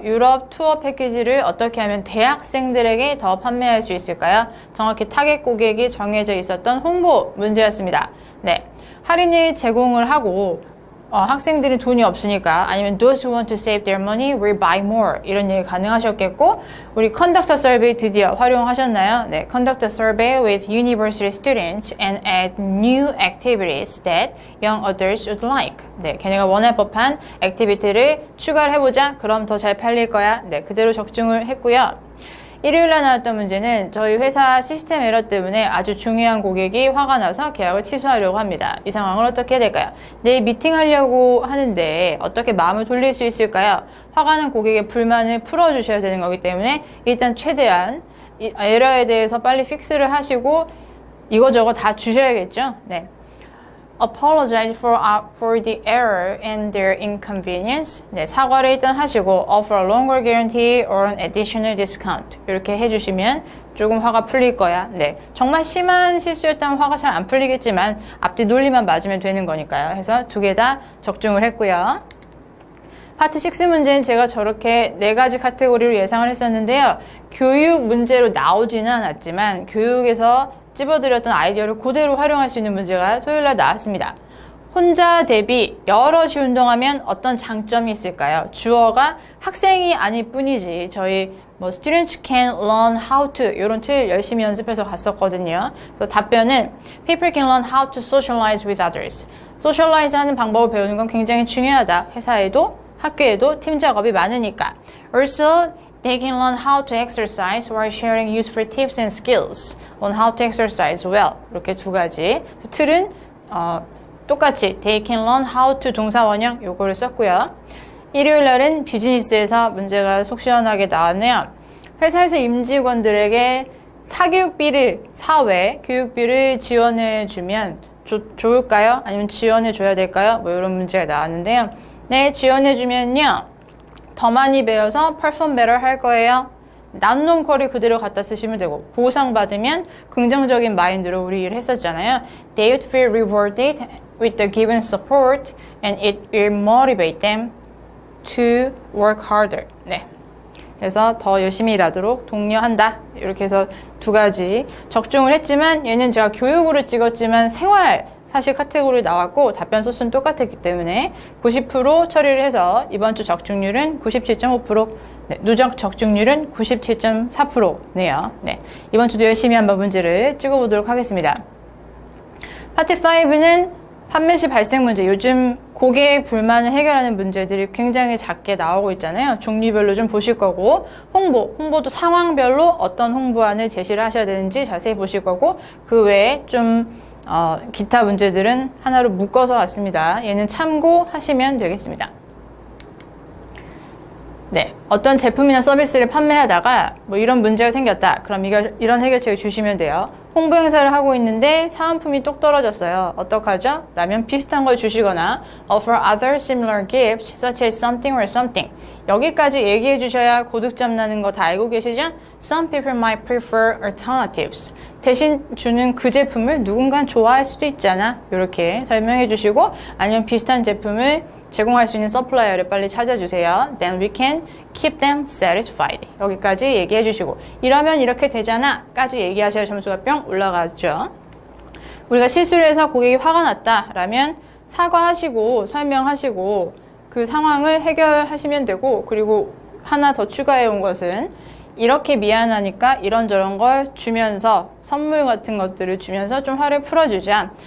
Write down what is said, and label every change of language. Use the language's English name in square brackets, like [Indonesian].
[Korean] 유럽 투어 패키지를 어떻게 하면 대학생들에게 더 판매할 수 있을까요? 정확히 타겟 고객이 정해져 있었던 홍보 문제였습니다. 네, 할인을 제공을 하고 학생들이 돈이 없으니까 아니면 [English] those who want to save their money will buy more [Korean] 이런 얘기 가능하셨겠고, 우리 [English] conduct a survey [Korean] 드디어 활용하셨나요? 네, [English] conduct a survey with university students and add new activities that young adults would like. [Korean] 네, 걔네가 원할 법한 액티비티를 추가를 해보자. 그럼 더 잘 팔릴 거야. 네, 그대로 적중을 했고요. 일요일날 나왔던 문제는 저희 회사 시스템 에러 때문에 아주 중요한 고객이 화가 나서 계약을 취소하려고 합니다. 이 상황을 어떻게 해야 될까요? 내일 미팅하려고 하는데 어떻게 마음을 돌릴 수 있을까요? 화가 난 고객의 불만을 풀어주셔야 되는 거기 때문에 일단 최대한 이 에러에 대해서 빨리 픽스를 하시고 이거저거 다 주셔야겠죠? 네. [English] Apologize for the error and their inconvenience. [Korean] 네, 사과를 일단 하시고 [English] offer a longer guarantee or an additional discount. [Korean] 이렇게 해주시면 조금 화가 풀릴 거야. 네, 정말 심한 실수였다면 화가 잘 안 풀리겠지만 앞뒤 논리만 맞으면 되는 거니까요. 해서 2개 다 적중을 했고요. 파트 6 문제는 제가 저렇게 4가지 카테고리로 예상을 했었는데요. 교육 문제로 나오지는 않았지만 교육에서 찝어드렸던 아이디어를 그대로 활용할 수 있는 문제가 토요일날 나왔습니다. 혼자 대비 여럿이 운동하면 어떤 장점이 있을까요? 주어가 학생이 아닐 뿐이지 저희 [English] students can learn how to [Korean] 이런 틀 열심히 연습해서 갔었거든요. 그래서 답변은 [English] people can learn how to socialize with others. [Korean] socialize 하는 방법을 배우는 건 굉장히 중요하다. 회사에도 학교에도 팀 작업이 많으니까. [English] also they can learn how to exercise while sharing useful tips and skills on how to exercise well. [Korean] 이렇게 2가지. 틀은 똑같이 [English] they can learn how to [Korean] 동사 원형 요거를 썼고요. 일요일 날은 비즈니스에서 문제가 속 시원하게 나왔네요. 회사에서 임직원들에게 사교육비를 사회 교육비를 지원해 주면 좋을까요? 아니면 지원해 줘야 될까요? 뭐 이런 문제가 나왔는데요. 네, 지원해 주면요. 더 많이 배워서 [English] perform better [Korean] 할 거예요. 나눈 쿼리 그대로 갖다 쓰시면 되고, 보상받으면 긍정적인 마인드로 우리 일 했었잖아요. [English] They would feel rewarded with the given support and it will motivate them to work harder. [Korean] 네. 그래서 더 열심히 일하도록 독려한다. 이렇게 해서 2가지 적중을 했지만 얘는 제가 교육으로 찍었지만 생활 사실 카테고리 나왔고 답변 소수는 똑같았기 때문에 90% 처리를 해서 이번 주 적중률은 97.5%, 네, 누적 적중률은 97.4%네요. 네, 이번 주도 열심히 한번 문제를 찍어보도록 하겠습니다. 파트 5는 판매 시 발생 문제, 요즘 고객 불만을 해결하는 문제들이 굉장히 작게 나오고 있잖아요. 종류별로 좀 보실 거고, 홍보도 상황별로 어떤 홍보안을 제시를 하셔야 되는지 자세히 보실 거고, 그 외에 좀 기타 문제들은 하나로 묶어서 왔습니다. 얘는 참고하시면 되겠습니다. 네, 어떤 제품이나 서비스를 판매하다가 뭐 이런 문제가 생겼다. 그럼 이런 해결책을 주시면 돼요. 홍보 행사를 하고 있는데 사은품이 똑 떨어졌어요. 어떡하죠? 라면 비슷한 걸 주시거나 [English] offer other similar gifts such as something or something. [Korean] 여기까지 얘기해 주셔야 고득점 나는 거 다 알고 계시죠? [English] Some people might prefer alternatives. [Korean] 대신 주는 그 제품을 누군간 좋아할 수도 있잖아. 이렇게 설명해 주시고, 아니면 비슷한 제품을 제공할 수 있는 서플라이어를 빨리 찾아주세요. [English] Then we can keep them satisfied. [Korean] 여기까지 얘기해 주시고, 이러면 이렇게 되잖아 까지 얘기하셔야 점수가 뿅 올라가죠. 우리가 실수를 해서 고객이 화가 났다 라면 사과하시고 설명하시고 그 상황을 해결하시면 되고, 그리고 하나 더 추가해 온 것은 이렇게 미안하니까 이런저런 걸 주면서 선물 같은 것들을 주면서 좀 화를 풀어주자.